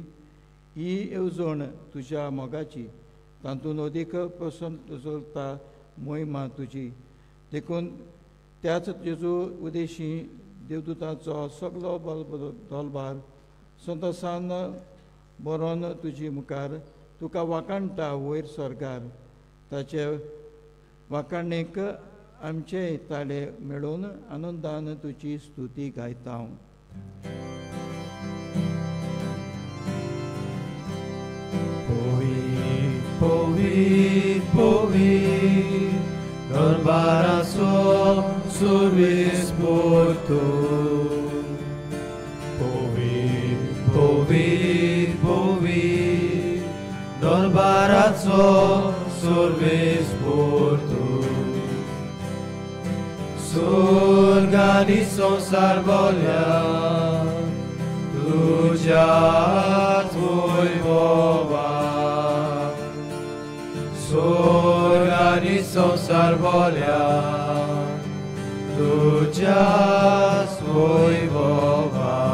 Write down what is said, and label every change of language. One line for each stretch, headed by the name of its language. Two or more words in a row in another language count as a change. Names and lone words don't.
Konkani: ही येवजण तुज्या मोगाची तातूंत अदीक पसंत चलता मोहिमा तुजी देखून त्याच जेजू उदेशी देवदूताचो सगलो दोलबार संतोसान बरोवन तुजी मुखार तुका वाकाणटा वयर स्वर्गार ताचे वाकाणेक आमचे ताळे मेळून आनंदान तुजी स्तुती गायता. Povit, povit, darbaraso सर्वेस्पोर तूं. Povit, povit, povit, darbaraso सर्वेस्पोर तूं. स्वर्ग आनी संसार बोल्या तुज्याच वैभवा स्वर्ग आनी संसार बोल्या तुज्याच वैभवा.